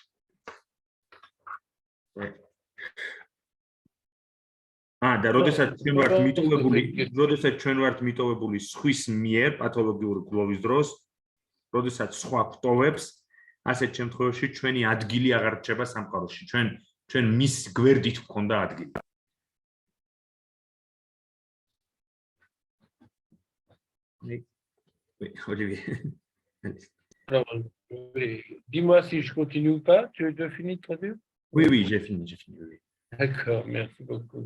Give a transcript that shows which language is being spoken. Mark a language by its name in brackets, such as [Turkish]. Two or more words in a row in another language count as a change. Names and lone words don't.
[Georgian] და როდესაც ჩვენ ვართ მიტოვებული სხვის მიერ პათოლოგიური გლოვის დროს, როდესაც სხვა გვტოვებს, ასეთ შემთხვევაში ჩვენი ადგილი აღარ რჩება სამყაროში. ჩვენ მის გვერდით გვქონდა ადგილი. [French] Dis-moi si je continue ou pas, tu as fini de traduire? Oui, j'ai fini. Oui. D'accord, merci beaucoup.